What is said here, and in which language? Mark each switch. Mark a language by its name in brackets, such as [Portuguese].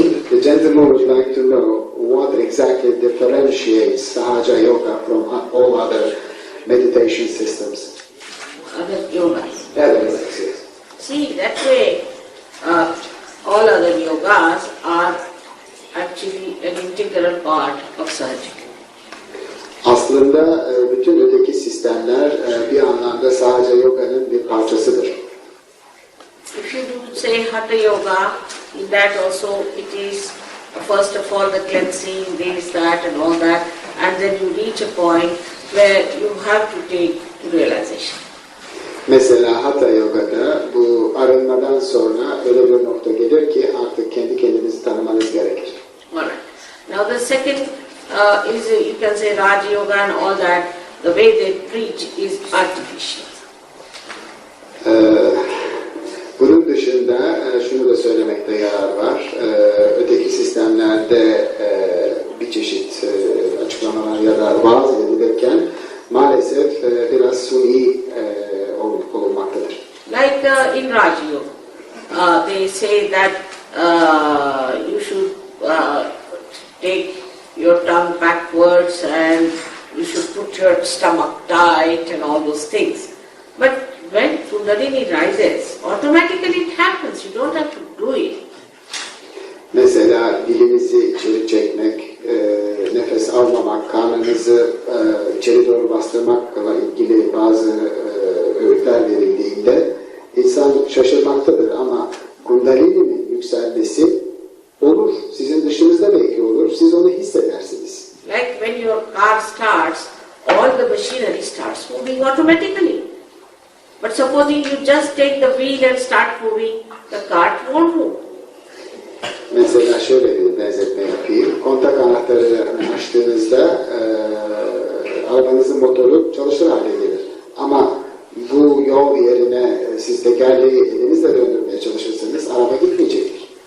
[English] The gentleman would like to know what exactly differentiates Sahaja Yoga from all other meditation systems. Other yogas. Yes. See, that way, all other yogas are actually an integral part of Sahaja. [Turkish] Aslında bütün öteki sistemler bir anlamda Sahaja Yoga'nın bir parçasıdır. [English] If you do say Hatha Yoga, in that also it is first of all the cleansing, this, that and all that, and then you reach a point where you have to take to realization. [Turkish] Mesela Hatha Yoga'da bu arınmadan sonra öyle bir nokta gelir ki artık kendi kendinizi tanımanız gerekir. [English] Alright. Now the second is you can say Raj Yoga and all that, the way they preach is artificial. [Turkish] Bunun dışında şunu da söylemekte yarar var. Öteki sistemlerde bir çeşit açıklamalar ya da vaaz edilirken maalesef biraz suni olunmaktadır. [English] Like in Raj Yoga, they say that you should take your tongue backwards and you should put your stomach tight and all those things. But when Kundalini rises, automatically it happens. You don't have to do it. [Turkish] Mesela dilinizi içeri çekmek, nefes almamak, karnınızı içeri doğru bastırmakla ilgili bazı öğütler verildiğinde insan şaşırmaktadır ama Kundalini'nin yükselmesi olur. Sizin dışınızda belki olur. Siz onu hissedersiniz. [English] Like when your car starts, all the machinery starts moving automatically. But supposing you just take the wheel and start moving, the cart won't move. [Turkish] Mesela şöyle bir benzetme yapayım. Kontak anahtarını açtığınızda arabanızın motoru çalışır hale gelir. Ama bu yol yerine siz tekerleği elinizle döndürmeye çalışırsanız araba gitmeyecektir.